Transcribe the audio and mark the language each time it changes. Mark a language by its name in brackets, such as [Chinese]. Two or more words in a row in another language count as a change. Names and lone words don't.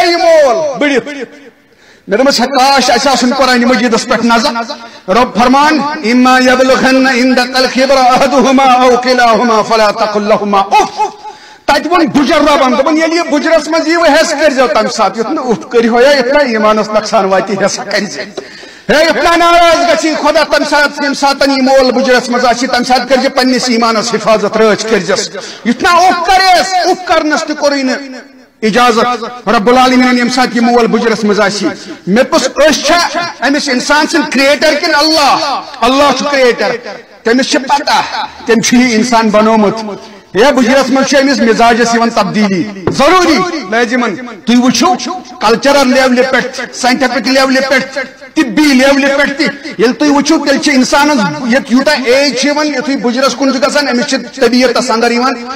[Kashmiri] یہِ مول بٕڈِتھ مےٚ دوٚپمَس ہے کاش اَسہِ آسُن قرآنِ مجیٖدَس پٮ۪ٹھ نظر رۄب فرمان [Arabic] اِما یبلغن عندک الکبر احدہما او کلاہما فلا تقل لہما اف [Kashmiri] تَتہِ ووٚن بُجر رۄبن دوٚپُن ییٚلہِ یہِ بُجرس منٛز ییٖوٕ ہٮ۪س کٔرۍزیو تَمہِ ساتہٕ یُتھ نہٕ اُف کٔرِہو یا یُتھ نہ ایٖمانس نۄقصان واتہِ ہٮ۪سا کٔرۍزِ ہے یُتھ نہ ناراض گژھی خۄدا تَمہِ ساتہٕ ییٚمہِ ساتہٕ یہِ مول بُجرس منٛز آسہِ تَمہِ ساتہٕ کٔرۍزِ پننِس ایٖمانس حِفاظت رٲچھ کٔرۍزٮ۪س یُتھ نہ اُف کریس اُف کرنس تہِ کوٚرُے نہٕ اجازت [Arabic] رب العالمین [Kashmiri] ییٚمہِ ساتہٕ یہِ مول بُجرس منٛز آسہِ مےٚ دوٚپُس أسۍ چھا أمِس اِنسان سٕنٛدۍ کرٛیٹر کِنہٕ اللہ چھُ کرٛیٹر تٔمِس چھِ پتہ تٔمۍ چھُ یہِ اِنسان بنومُت ہے بُجرس منٛز چھُ أمِس مِزاجس یِوان تبدیٖلی ضروٗری لٲزِمن تُہۍ وٕچھِو کلچرل لیولہِ پٮ۪ٹھ ساینٹفک لیولہِ پٮ۪ٹھ طبی لیولہِ پٮ۪ٹھ تہِ ییٚلہِ تُہۍ وٕچھِو تیٚلہِ چھِ اِنسانس یوٗتاہ ایج چھِ یِوان یُتھُے بُجرس کُن چھُ گژھان أمِس چھِ طبیعتس انٛدر یِوان